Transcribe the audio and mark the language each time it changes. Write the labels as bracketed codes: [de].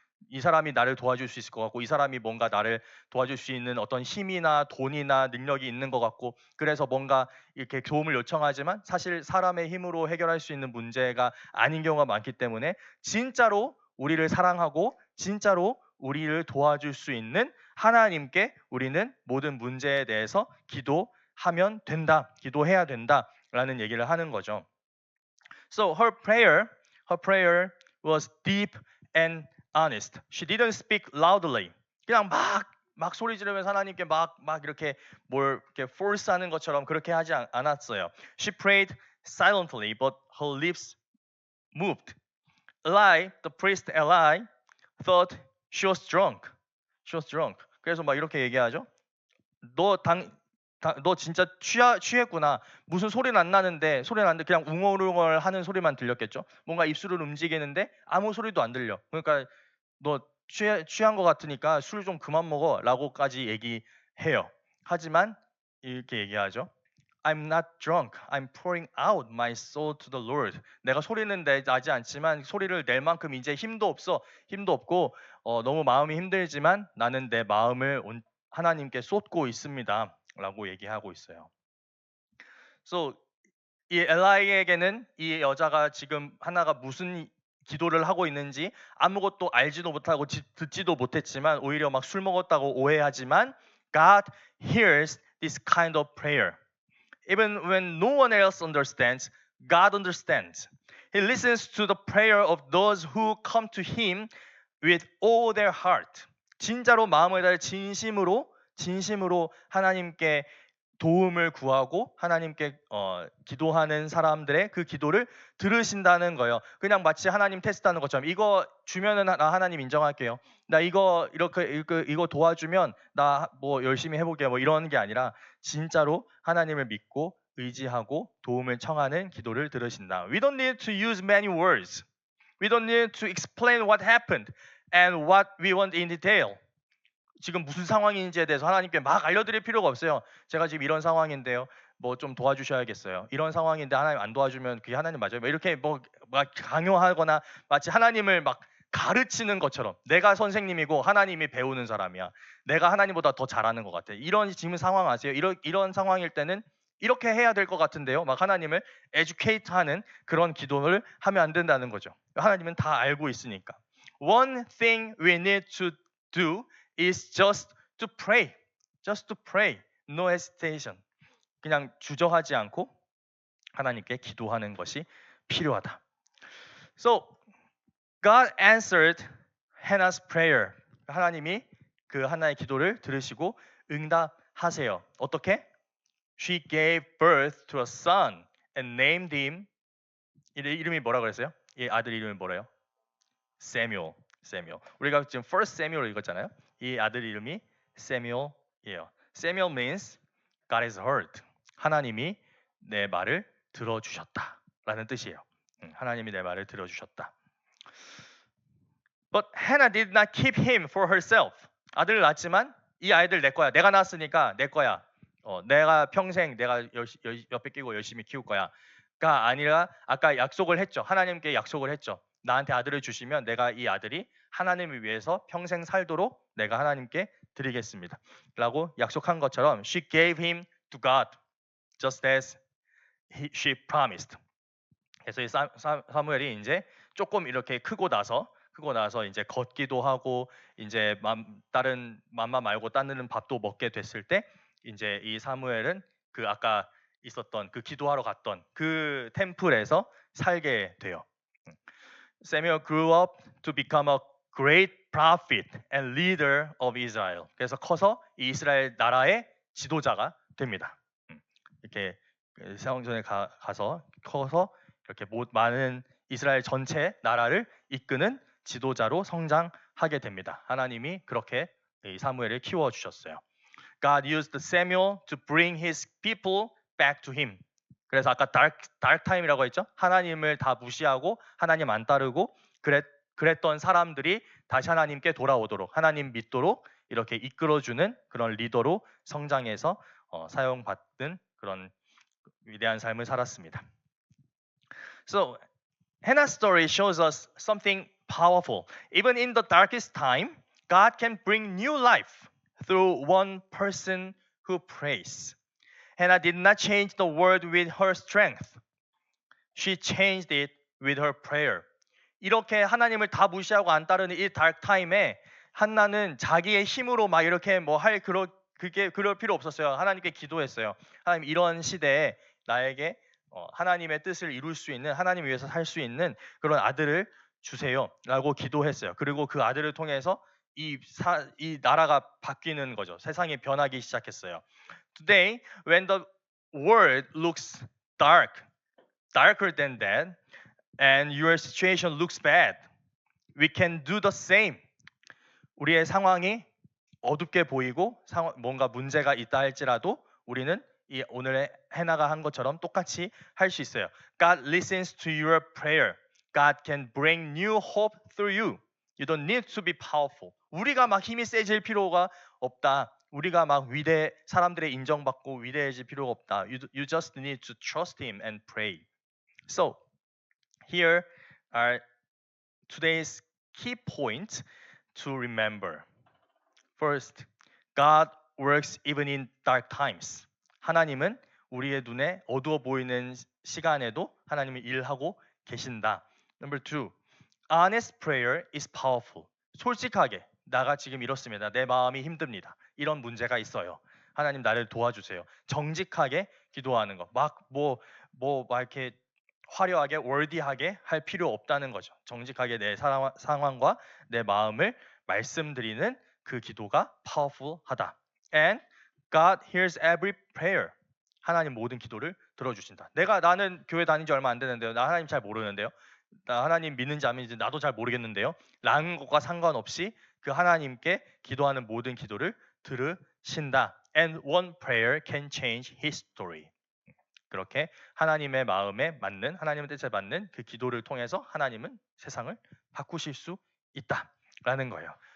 [ko] 이 사람이 나를 도와줄 수 있을 것 같고 이 사람이 뭔가 나를 도와줄 수 있는 어떤 힘이나 돈이나 능력이 있는 것 같고 그래서 뭔가 이렇게 도움을 요청하지만 사실 사람의 힘으로 해결할 수 있는 문제가 아닌 경우가 많기 때문에 진짜로 우리를 사랑하고 진짜로 우리를 도와줄 수 있는 하나님께 우리는 모든 문제에 대해서 기도하면 된다, 기도해야 된다라는 얘기를 하는 거죠. [en] So her prayer was deep and honest. She didn't speak loudly. [ko] 그냥 막 소리 지르면서 하나님께 막 이렇게 뭘 이렇게 force하는 것처럼 그렇게 하지 않았어요. [en] She prayed silently, but her lips moved. The priest Eli, thought she was drunk. [ko] 그래서 막 이렇게 얘기하죠. 너 진짜 취했구나. 무슨 소리는 안 나는데 그냥 웅얼웅얼 하는 소리만 들렸겠죠. 뭔가 입술을 움직이는데 아무 소리도 안 들려. 그러니까 너 취한 것 같으니까 술 좀 그만 먹어 라고까지 얘기해요. 하지만 이렇게 얘기하죠. [en] I'm not drunk. I'm pouring out my soul to the Lord. [ko] 내가 소리는 나지 않지만 소리를 낼 만큼 이제 힘도 없고 너무 마음이 힘들지만 나는 내 마음을 하나님께 쏟고 있습니다. 라고 얘기하고 있어요. So 이 엘라이에게는 이 여자가 지금 하나가 무슨 기도를 하고 있는지 아무것도 알지도 못하고 듣지도 못했지만 오히려 막 술 먹었다고 오해하지만 [en] God hears this kind of prayer. Even when no one else understands, God understands. He listens to the prayer of those who come to him with all their heart. [ko] 진짜로 마음을 다해 진심으로 하나님께 도움을 구하고 하나님께 기도하는 사람들의 그 기도를 들으신다는 거예요. 그냥 마치 하나님 테스트하는 것처럼 이거 주면은 나 하나님 인정할게요. 나 이거 이거 도와주면 나 뭐 열심히 해볼게요. 뭐 이런 게 아니라 진짜로 하나님을 믿고 의지하고 도움을 청하는 기도를 들으신다. [en] We don't need to use many words. We don't need to explain what happened and what we want in detail. [ko] 지금 무슨 상황인지에 대해서 하나님께 막 알려드릴 필요가 없어요. 제가 지금 이런 상황인데요. 뭐 좀 도와주셔야겠어요. 이런 상황인데 하나님 안 도와주면 그게 하나님 맞아요. 이렇게 뭐 막 강요하거나 마치 하나님을 막 가르치는 것처럼 내가 선생님이고 하나님이 배우는 사람이야. 내가 하나님보다 더 잘하는 것 같아. 이런 지금 상황 아세요? 이런 상황일 때는 이렇게 해야 될 것 같은데요. 막 하나님을 에듀케이트하는 그런 기도를 하면 안 된다는 거죠. 하나님은 다 알고 있으니까. [en] one thing we need to do is just to pray. Just to pray. No hesitation. [ko] 그냥 주저하지 않고 하나님께 기도하는 것이 필요하다. [en] So God answered Hannah's prayer. [ko] 하나님이 그 하나의 기도를 들으시고 응답하세요. 어떻게? [en] She gave birth to a son and named him. [ko] 이름이 뭐라 그랬어요? 이 아들 이름이 뭐래요? Samuel. 우리가 지금 First Samuel 읽었잖아요. 이 아들 이름이 Samuel이에요. [en] Samuel means God has heard. [ko] 하나님이 내 말을 들어주셨다라는 뜻이에요. 하나님이 내 말을 들어주셨다. [en] But Hannah did not keep him for herself. [ko] 아들을 낳았지만 이 아이들 내 거야. 내가 낳았으니까 내 거야. 내가 평생 내가 옆에 끼고 열심히 키울 거야가 아니라 아까 약속을 했죠. 하나님께 약속을 했죠. 나한테 아들을 주시면 내가 이 아들이 하나님을 위해서 평생 살도록 내가 하나님께 드리겠습니다. 라고 약속한 것처럼 [en] she gave him to God just as she promised. [ko] 그래서 이 사무엘이 이제 조금 이렇게 크고 나서 이제 걷기도 하고 이제 다른 맘마 말고 다른 밥도 먹게 됐을 때 이제 이 사무엘은 그 아까 있었던 그 기도하러 갔던 그 템플에서 살게 돼요. [en] Samuel grew up to become a great prophet and leader of Israel. [ko] 그래서 커서 이 이스라엘 나라의 지도자가 됩니다. 이렇게 성전에 가서 커서 이렇게 많은 이스라엘 전체 나라를 이끄는 지도자로 성장하게 됩니다. 하나님이 그렇게 이 사무엘을 키워 주셨어요. [en] God used Samuel to bring his people back to him. [ko] 그래서 아까 [en] dark time [ko] 이라고 했죠. 하나님을 다 무시하고 하나님 안 따르고 그랬던 사람들이 다시 하나님께 돌아오도록 하나님 믿도록 이렇게 이끌어주는 그런 리더로 성장해서 사용받는 그런 위대한 삶을 살았습니다. [en] So Hannah's story shows us something powerful. Even in the darkest time, God can bring new life through one person who prays. Hannah did not change the world with her strength. She changed it with her prayer. [ko] 이렇게 하나님을 다 무시하고 안 따르는 이 [en] dark time [ko] 에 한나는 자기의 힘으로 막 이렇게 뭐 할 그럴 필요 없었어요. 하나님께 기도했어요. 하나님 이런 시대에 나에게 하나님의 뜻을 이룰 수 있는 하나님 위해서 살 수 있는 그런 아들을 주세요라고 기도했어요. 그리고 그 아들을 통해서 이 나라가 바뀌는 거죠. 세상이 변하기 시작했어요. [en] Today, when the world looks darker than that, and your situation looks bad, we can do the same. [ko] 우리의 상황이 어둡게 보이고 뭔가 문제가 있다 할지라도 우리는 이 오늘의 해나가 한 것처럼 똑같이 할 수 있어요. [en] God listens to your prayer. God can bring new hope through you. You don't need to be powerful. [ko] 우리가 막 힘이 세질 필요가 없다. 우리가 막 사람들의 인정받고 위대해질 필요가 없다. [en] You just need to trust Him and pray. So here are today's key points to remember. First, God works even in dark times. [ko] 하나님은 우리의 눈에 어두워 보이는 시간에도 하나님이 일하고 계신다. [en] Number two, honest prayer is powerful. [ko] 솔직하게 나가 지금 이렇습니다. 내 마음이 힘듭니다. 이런 문제가 있어요. 하나님 나를 도와주세요. 정직하게 기도하는 거. 막 이렇게 화려하게 월디하게 할 필요 없다는 거죠. 정직하게 내 상황과 내 마음을 말씀드리는 그 기도가 powerful하다. [en] And God hears every prayer. [ko] 하나님 모든 기도를 들어주신다. 나는 교회 다닌 지 얼마 안 되는데요. 나 하나님 잘 모르는데요. 나 하나님 믿는지 안 믿는지 나도 잘 모르겠는데요. 라는 것과 상관없이 그 하나님께 기도하는 모든 기도를 들으신다. [en] And one prayer can change history. [ko] 그렇게 하나님의 마음에 맞는 하나님의 뜻에 맞는 그 기도를 통해서 하나님은 세상을 바꾸실 수 있다라는 거예요.